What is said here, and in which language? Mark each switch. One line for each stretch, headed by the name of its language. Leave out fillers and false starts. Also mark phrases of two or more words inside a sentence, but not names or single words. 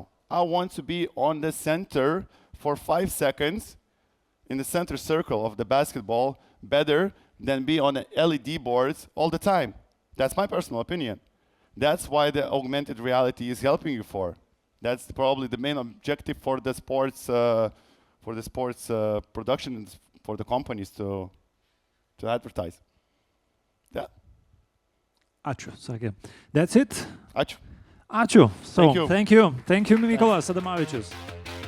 English: I want to be on the center for 5 seconds in the center circle of the basketball, better than be on the LED boards all the time. That's my personal opinion. That's why the augmented reality is helping you for. That's probably the main objective for the sports production and for the companies to to advertise. Yeah.
Lithuanian: Ačiū, sakė.
English: That's it.
Lithuanian: Ačiū. Ačiū.
English: So, Thank you. Thank you. Thank you, Mykolas Adamavičius.